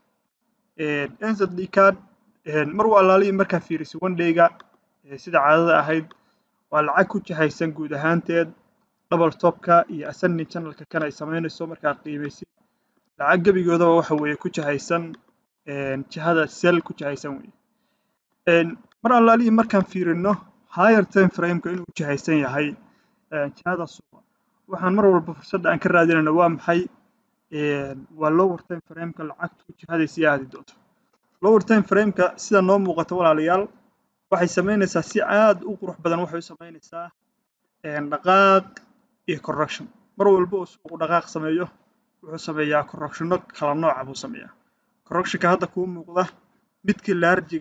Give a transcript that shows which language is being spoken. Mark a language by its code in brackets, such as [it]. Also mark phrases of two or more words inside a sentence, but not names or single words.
[so] NZD card mar walaalii markaa fiiriso [en] one day- [so] ga sida caadada ahayd waa lacag ku jihaysan guud ahaanteed [en] double top- [so] ka iyo [en] ascending channel- [so] ka kan ay sameynayso markaa qiimaysid lacag gebigoodaba waxa weeye ku jihaysan jihada sell ku jihaysan weeye mar walaalii markaan fiirino [en] higher time frame- [so] ka inuu jihaysan yahay jihada suuqa waxaan mar walba fursadda aan ka raadinayno waa maxay waa [en] lower time frame- [so] ka lacagtu jihaday sii aadi doonto [en] lower time frame- [so] ka sida noo muuqato walaalayaal waxay sameynaysaa si aad u qurux badan waxay u sameynaysaa dhaqaaq iyo correction mar walba oo suuqu dhaqaaq sameeyo wuxuu sameeyaa correctiono kala nooca buu sameeyaa correctionka hadda kuu muuqda midkii largiga